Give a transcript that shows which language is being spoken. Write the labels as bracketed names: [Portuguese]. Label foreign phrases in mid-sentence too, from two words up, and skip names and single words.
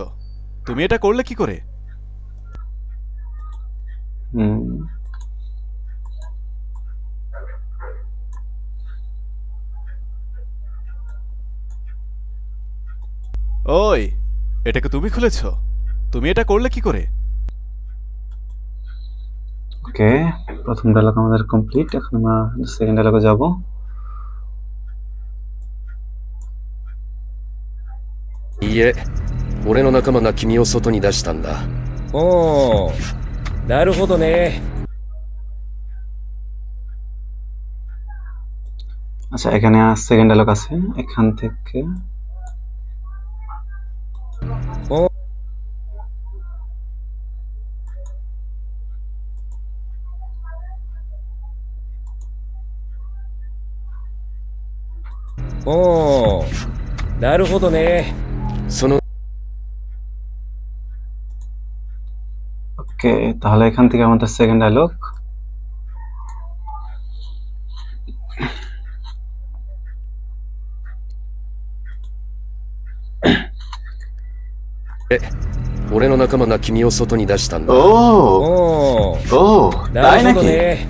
[Bangla] তুমি এটা করলে কি করে? ওই এটাকে তুমি খুলেছো? তুমি এটা করলে কি করে? ওকে, প্রথম ডায়লগ আমাদের কমপ্লিট। এখন আমরা [English] second dialogue [Bangla] যাব। [Japanese] いいえ、俺の仲間が君を外に出したんだ。おー、なるほどね。 [Bangla] আচ্ছা, এখানে [English] second dialogue [Bangla] আছে, এখান থেকে [Japanese] おー、なるほどね。その [Bangla] ওকে, তাহলে এখান থেকে আমাদের [English] second dialogue. [Japanese] 俺の仲間が君を外に出したんだ。 [Bangla] ও [Japanese] おー、 [Bangla] ও তাই [Japanese] なるほど [Bangla] নাকি? [Japanese] ね。